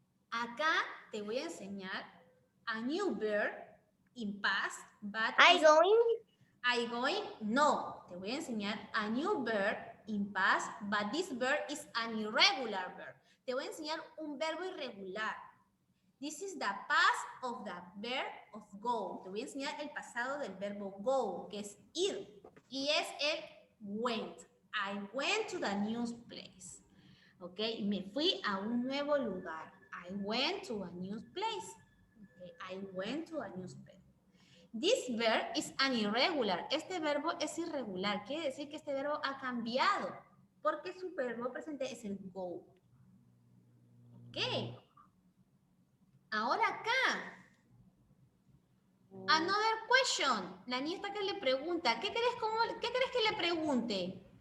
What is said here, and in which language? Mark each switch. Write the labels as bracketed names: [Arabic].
[Spanish] Acá te voy a enseñar [English] a new verb in past, but I going? No. [Spanish] Te voy a enseñar [English] a new verb in past, but this verb is an irregular verb. [Spanish] Te voy a enseñar un verbo irregular. [English] This is the past of the verb of go. [Spanish] Te voy a enseñar el pasado del verbo go, que es ir. Y es el [English] went. I went to the new place. [Spanish] Ok, me fui a un nuevo lugar. [English] I went to a new place. Okay, I went to a new place. This verb is an irregular. [Spanish] Este verbo es irregular. Quiere decir que este verbo ha cambiado. Porque su verbo presente es el go. Ok. Ahora acá. [English] Another question. [Spanish] La niña está que le pregunta. ¿Qué crees que le pregunte?